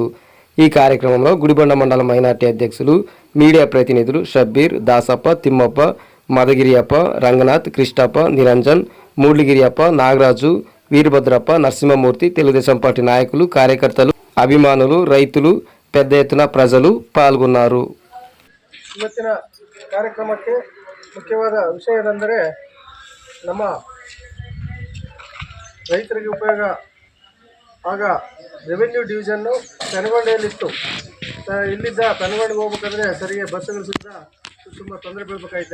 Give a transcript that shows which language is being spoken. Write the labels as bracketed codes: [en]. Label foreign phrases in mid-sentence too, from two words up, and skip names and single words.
[te] ఈ కార్యక్రమంలో గుడిబండ మండల మైనార్టీ అధ్యక్షులు, మీడియా ప్రతినిధులు షబ్బీర్, దాసప్ప, తిమ్మప్ప, మదగిరియప్ప, రంగనాథ్, కృష్ణప్ప, నిరంజన్, మూడ్లిగిరియప్ప, నాగరాజు, వీరభద్రప్ప, నరసింహమూర్తి, తెలుగుదేశం పార్టీ నాయకులు, కార్యకర్తలు, అభిమానులు, రైతులు పెద్ద ఎత్తున ప్రజలు పాల్గొన్నారు. [kn] ಇವತ್ತಿನ ಕಾರ್ಯಕ್ರಮಕ್ಕೆ ಮುಖ್ಯವಾದ ವಿಷಯ ಏನೆಂದರೆ, ನಮ್ಮ ರೈತರಿಗೆ ಉಪಯೋಗ ಆಗ [en] revenue division [kn] ಪೆನಗೊಂಡೆಯಲ್ಲಿತ್ತು. ಇಲ್ಲಿದ್ದ ಪೆನಗೊಂಡಿಗೆ ಹೋಗ್ಬೇಕಂದ್ರೆ ಸರಿಗೆ ಬಸ್ಸುಗಳು ಸಿಕ್ಕ ತುಂಬ ತೊಂದರೆ ಬೀಳಬೇಕಾಯ್ತು.